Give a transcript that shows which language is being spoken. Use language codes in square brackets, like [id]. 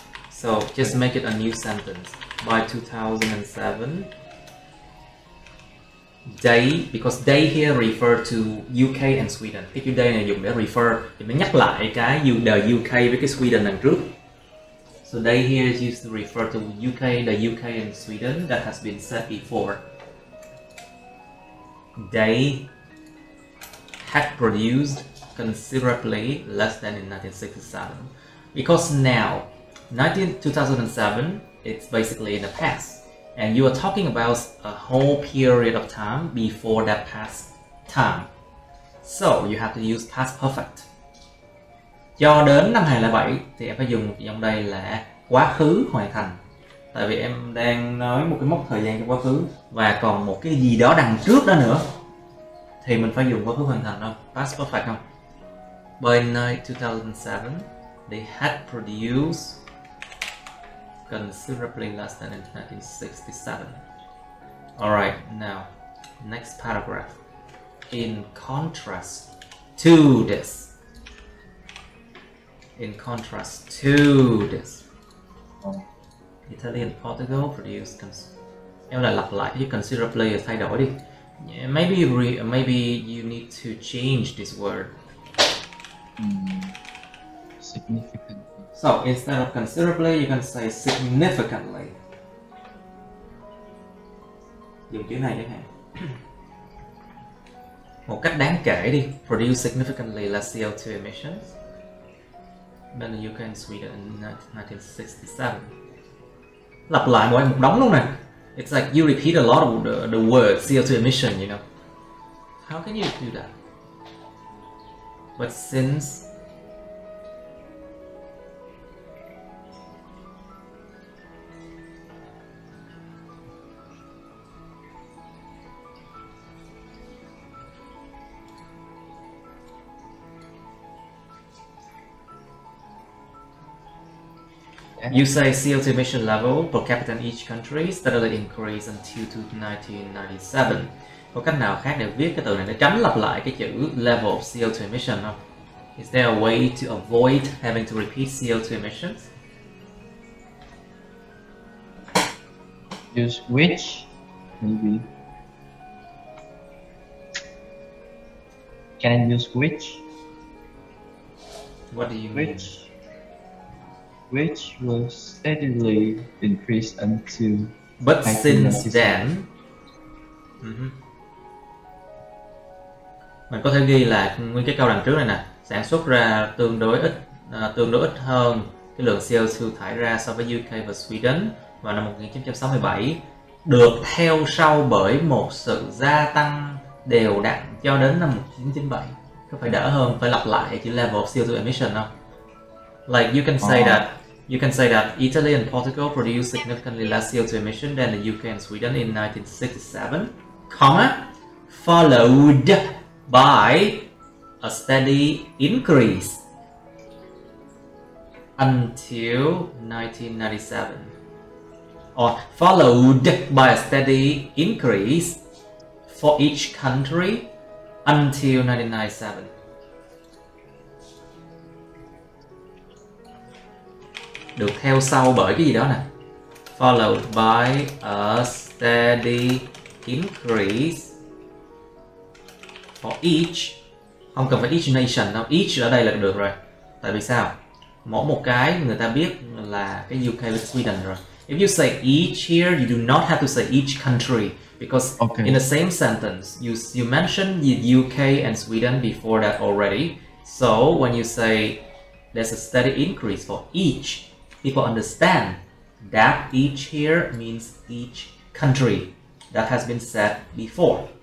[en] So just make it a new sentence. By 2007, they, because they here refer to UK and Sweden. [vi] Cái chữ they này dùng để refer, thì nó nhắc lại cái the UK với cái Sweden đằng trước. [en] So they here is used to refer to UK, the UK and Sweden that has been said before. They had produced considerably less than in 1967, because now 2007 it's basically in the past, and you are talking about a whole period of time before that past time, so you have to use past perfect. [vi] Cho đến năm 2007 thì em phải dùng một dòng đây là quá khứ hoàn thành, tại vì em đang nói một cái mốc thời gian trong quá khứ và còn một cái gì đó đằng trước đó nữa, thì mình phải dùng quá khứ hoàn thành không? [en] Past perfect không? By 2007, they had produced considerably less than in 1967. Alright, now, next paragraph. In contrast to this. In contrast to this. Italy and Portugal produced [vi] em là lặp lại cái considerably là thay đổi đi. [en] Yeah, maybe you need to change this word. Significantly. So instead of considerably, you can say significantly. [vi] Dùng chữ này chẳng hạn. Một cách đáng kể đi. [en] Produce significantly less CO2 emissions than the UK and Sweden in 1967. [vi] Lặp lại một đống luôn nè. [en] It's like you repeat a lot of the word CO2 emission, you know. How can you do that? But since you say CO2 emission level per capita in each country steadily increased until 1997. [vi] Có cách nào khác để viết cái từ này để tránh lặp lại cái chữ level of CO2 emission không? [en] Is there a way to avoid having to repeat CO2 emissions? Use which, maybe. Can I use which? What do you mean? Which will steadily increase until. But since then. [vi] Mình có thể ghi là nguyên cái câu đằng trước này nè, sản xuất ra tương đối ít hơn cái lượng CO2 thải ra so với UK và Sweden vào năm 1967, được theo sau bởi một sự gia tăng đều đặn cho đến năm 1997. Có phải đỡ hơn phải lặp lại chữ level of CO2 emission không? [en] Like you can say that Italy and Portugal produced significantly less CO2 emission than the UK and Sweden in 1967, comma, followed by a steady increase until 1997, or followed by a steady increase for each country until 1997. [vi] Được theo sau bởi cái gì đó nè. [en] Followed by a steady increase for each. [vi] Không cần phải each nation đâu, each ở đây là được rồi. Tại vì sao? Mỗi một cái người ta biết là cái UK với Sweden rồi. [en] If you say each here, you do not have to say each country because in the same sentence you mentioned the UK and Sweden before that already. So when you say there's a steady increase for each, people understand that each here means each country that has been said before.